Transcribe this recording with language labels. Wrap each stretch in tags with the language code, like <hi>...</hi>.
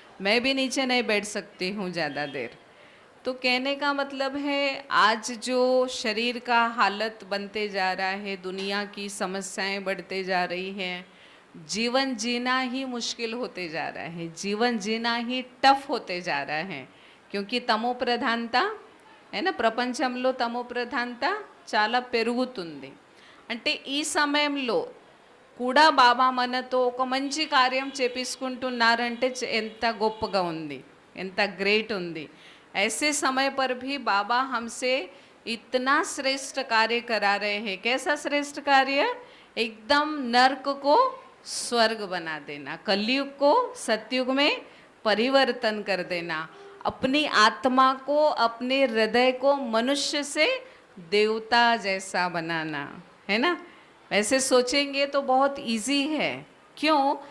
<hi>मैं भी नीचे नहीं बैठ सकती हूँ ज़्यादा देर. तो कहने का मतलब है, आज जो शरीर का हालत बनते जा रहा है, दुनिया की समस्याएं बढ़ते जा रही हैं, जीवन जीना ही मुश्किल होते जा रहा है, जीवन जीना ही टफ होते जा रहा है. क्योंकि तमो प्रधानता, है ना,</hi> <te>ప్రపంచంలో తమో ప్రధానత చాలా పెరుగుతుంది. అంటే ఈ సమయంలో కూడా బాబా మనతో ఒక మంచి కార్యం చేపించుకుంటున్నారంటే ఎంత గొప్పగా ఉంది, ఎంత గ్రేట్ ఉంది.</te> <hi>ऐसे समय पर भी बाबा हमसे इतना श्रेष्ठ कार्य करा रहे हैं. कैसा श्रेष्ठ कार्य? एकदम नर्क को स्वर्ग बना देना, कलयुग को सतयुग में परिवर्तन कर देना, अपनी आत्मा को, अपने हृदय को मनुष्य से देवता जैसा बनाना, है ना. वैसे सोचेंगे तो बहुत इजी है. क्यों</hi>